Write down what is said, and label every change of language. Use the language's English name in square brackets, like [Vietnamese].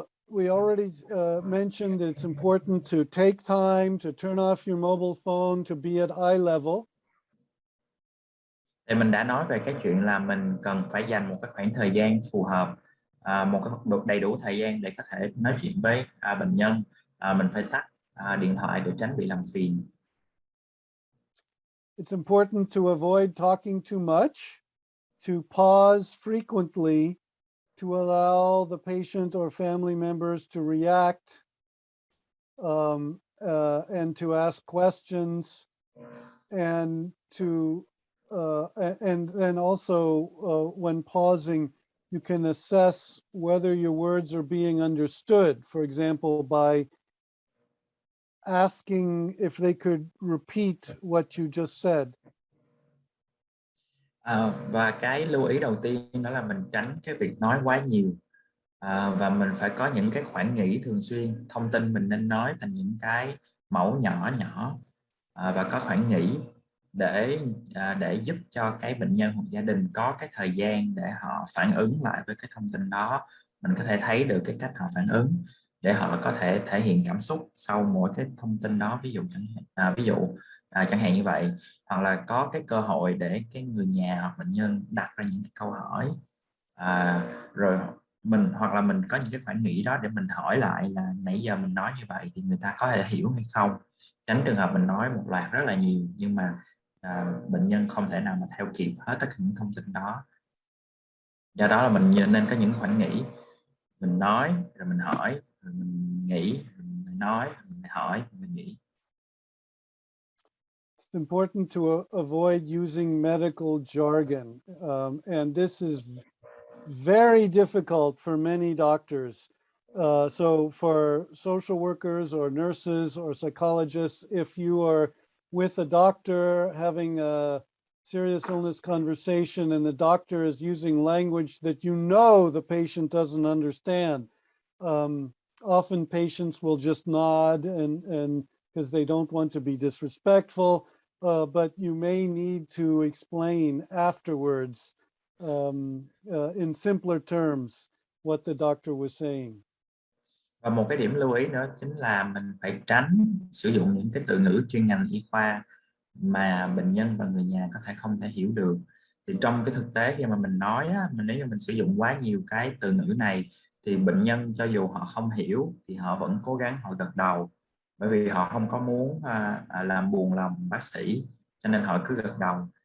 [English] We already mentioned that it's important to take time to turn off your mobile phone, to be at eye level. [Vietnamese] Thì mình đã nói về cái chuyện là mình cần phải dành một cái khoảng thời gian phù hợp, đầy đủ thời gian để có thể nói chuyện với bệnh nhân. Mình phải tắt điện thoại để tránh bị làm phiền. [English] It's important to avoid talking too much, to pause frequently, to allow the patient or family members to react, and to ask questions, and then also when pausing, you can assess whether your words are being understood. For example, by asking if they could repeat what you just said. [Vietnamese] Và cái lưu ý đầu tiên đó là mình tránh cái việc nói quá nhiều, và mình phải có những cái khoảng nghỉ thường xuyên. Thông tin mình nên nói thành những cái mẫu nhỏ nhỏ, và có khoảng nghỉ để giúp cho cái bệnh nhân hoặc gia đình có cái thời gian để họ phản ứng lại với cái thông tin đó. Mình có thể thấy được cái cách họ phản ứng để họ có thể thể hiện cảm xúc sau mỗi cái thông tin đó. Ví dụ chẳng hạn như vậy, hoặc là có cái cơ hội để cái người nhà hoặc bệnh nhân đặt ra những cái câu hỏi, rồi hoặc là mình có những cái khoảng nghỉ đó để mình hỏi lại là nãy giờ mình nói như vậy thì người ta có thể hiểu hay không, tránh trường hợp mình nói một loạt rất là nhiều nhưng mà bệnh nhân không thể nào mà theo kịp hết tất cả những thông tin đó. Do đó là mình nên có những khoảng nghỉ, mình nói rồi mình hỏi, rồi mình nghỉ, rồi mình nói, rồi mình hỏi, rồi mình nghỉ. [English] It's important to avoid using medical jargon, and this is very difficult for many doctors. So for social workers or nurses or psychologists, if you are with a doctor having a serious illness conversation and the doctor is using language that you know the patient doesn't understand, often patients will just nod and because they don't want to be disrespectful, but you may need to explain afterwards in simpler terms what the doctor was saying. [Vietnamese] Và một cái điểm lưu ý nữa chính là mình phải tránh sử dụng những cái từ ngữ chuyên ngành y khoa mà bệnh nhân và người nhà có thể không thể hiểu được. Thì trong cái thực tế khi mà mình nói á, nếu như mình sử dụng quá nhiều cái từ ngữ này thì bệnh nhân cho dù họ không hiểu thì họ vẫn cố gắng họ gật đầu, bởi vì họ không có muốn làm buồn lòng bác sĩ, cho nên họ cứ gật đầu.